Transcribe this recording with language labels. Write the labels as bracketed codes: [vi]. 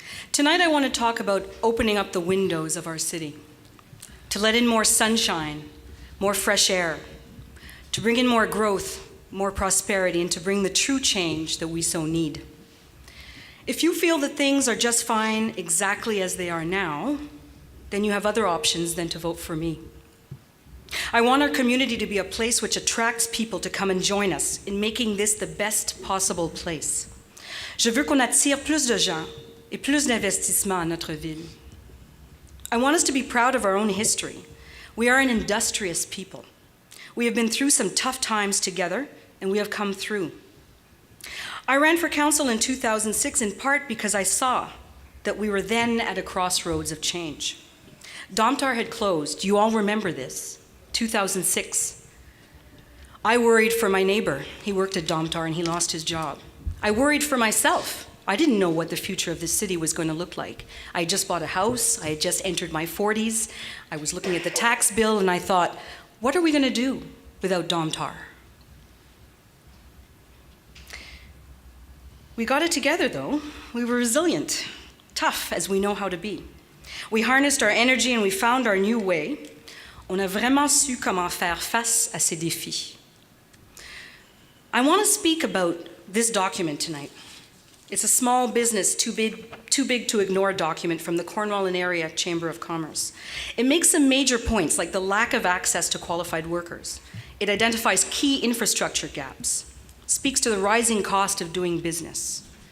[en] Tonight I want to talk about opening up the windows of our city, to let in more sunshine, more fresh air, to bring in more growth, more prosperity, and to bring the true change that we so need. If you feel that things are just fine exactly as they are now, then you have other options than to vote for me. I want our community to be a place which attracts people to come and join us in making this the best possible place. [fr] Je veux qu'on attire plus de gens et plus d'investissements à notre ville. [en] I want us to be proud of our own history. We are an industrious people. We have been through some tough times together, and we have come through. I ran for council in 2006 in part because I saw that we were then at a crossroads of change. Domtar had closed. You all remember this. 2006. I worried for my neighbor. He worked at Domtar and he lost his job. I worried for myself. I didn't know what the future of this city was going to look like. I had just bought a house. I had just entered my 40s. I was looking at the tax bill and I thought, what are we going to do without Domtar? We got it together, though. We were resilient, tough as we know how to be. We harnessed our energy and we found our new way. [fr] On a vraiment su comment faire face à ces défis. [en] I want to speak about this document tonight. It's a small business, too big to ignore document from the Cornwall and Area Chamber of Commerce. It makes some major points like the lack of access to qualified workers. It identifies key infrastructure gaps, speaks to the rising cost of doing business.